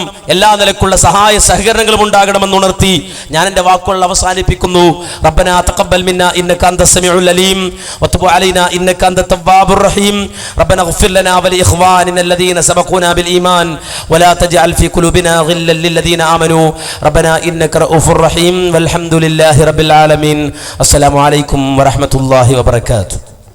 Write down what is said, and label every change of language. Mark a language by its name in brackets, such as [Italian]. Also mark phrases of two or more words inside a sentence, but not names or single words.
[Malayalam] എല്ലാ നിലക്കുള്ള സഹായ സഹകരണങ്ങളും ഉണ്ടാകണമെന്ന് ഉണർത്തി ഞാൻ എൻ്റെ വാക്കുകൾ അവസാനിപ്പിക്കുന്നു. [Arabic] ربنا تقبل منا إنك أنت السميع العليم وتب علينا إنك أنت التواب الرحيم. ربنا اغفر لنا ولإخواننا الذين سبقونا بالإيمان ولا تجعل في قلوبنا غلا للذين آمنوا ربنا إنك رؤوف رحيم والحمد لله رب العالمين. السلام عليكم ورحمة الله وبركاته.